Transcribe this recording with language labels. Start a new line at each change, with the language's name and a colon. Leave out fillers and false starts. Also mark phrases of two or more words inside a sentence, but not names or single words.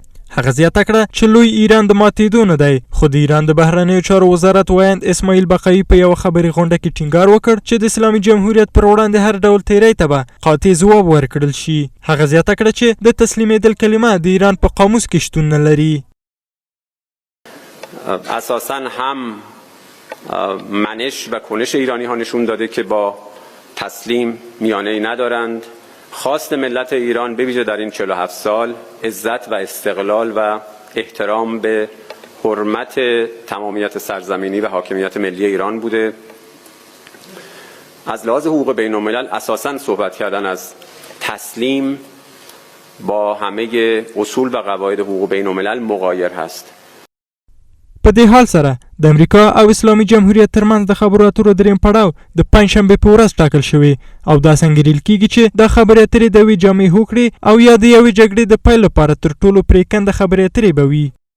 Pashto: هغه زیاته کړه چې لوی ایران د ماتېدو نه دی، خو د ایران د بهرنیو چارو وزارت وایند اسماعیل بقایي په یوه خبري غونډه کې ټینګار وکړ چې د اسلامي جمهوریت پر وړاندې هر ډول تیری ته به قاطع ځواب ورکړل شي. هغه زیاته کړه چې د تسلیمېدل کلمه د ایران په قاموس کې شتون نه لري.
Persian: اساساً هم منش و کنش ایرانی ها نشون داده که با تسلیم میانه‌ای ندارند. خواست ملت ایران به ویژه در این 47 سال عزت و استقلال و احترام به حرمت تمامیت سرزمینی و حاکمیت ملی ایران بوده. از لحاظ حقوق بین الملل اساساً صحبت کردن از تسلیم با همه اصول و قواعد حقوق بین الملل مغایر هست.
Pashto: په دې حال سره د امریکا او اسلامي جمهوریت ترمنځ د خبرو اترو درېیم پړاو د پنجشنبې په ورځ ټاکل شوی او داسې انګېرل کېږي چې دا خبرې اترې د یوې جامع هوکړې او یا د یوې جګړې د پیل لپاره تر ټولو پرېکنده خبرې اترې به وي.